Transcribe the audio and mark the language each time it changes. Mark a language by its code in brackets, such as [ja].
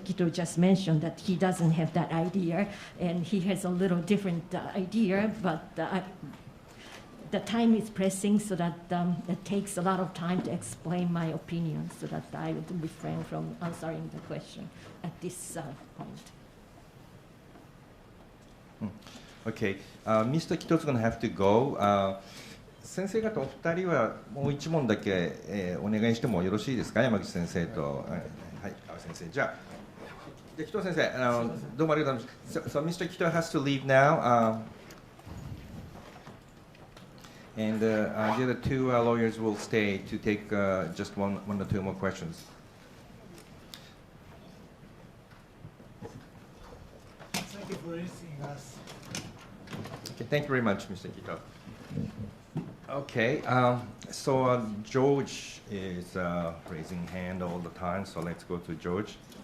[en] Kito just mentioned that he doesn't have that idea, and he has a little different idea, but the time is pressing, so that it takes a lot of time to explain my opinion, so that I would refrain from answering the question at this point. Okay, Mr. Kito is going to have to go. [ja] 先生方お二人はもう一問だけ、お願いしてもよろしいですか、山口先生と、はい、川先生。じゃあ紀藤先生、どうもありがとうございます。 [en] So Mr. Kito has to leave now. And the other two lawyers will stay to take just one or two more questions. Thank you for listening us. Okay, thank you very much, Mr. Kito. Okay, so George is raising hand all the time, so let's go to George.